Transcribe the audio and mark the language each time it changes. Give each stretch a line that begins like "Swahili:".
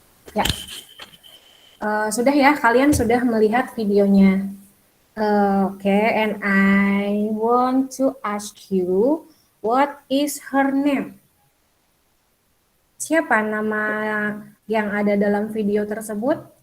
Indonesian: Ya, sudah ya, kalian sudah melihat videonya.
English: Oke, and I want to ask you, what is her name?
Indonesian: Siapa nama yang ada dalam video tersebut?